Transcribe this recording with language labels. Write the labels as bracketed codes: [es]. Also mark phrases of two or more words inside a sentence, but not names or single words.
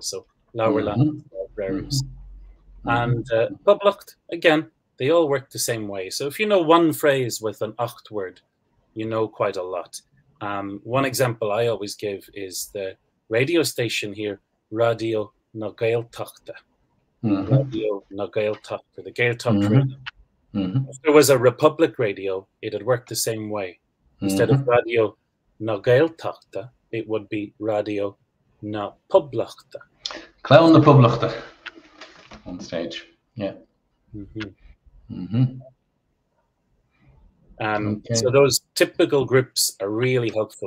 [en] So Laurlan, libraries. And Publicht, again, they all work the same way. So if you know one phrase with an acht word, you know quite a lot. One example I always give is the radio station here, Radio na Gaeltachta. Radio na Gaeltachta, the Gaeltacht radio. If there was a Republic radio, it'd work the same way. Instead of Radio na Gaeltachta, it would be Radio [ga] na Publichta. [en] Clown the Publichta on stage. Yeah. So those typical groups are really helpful.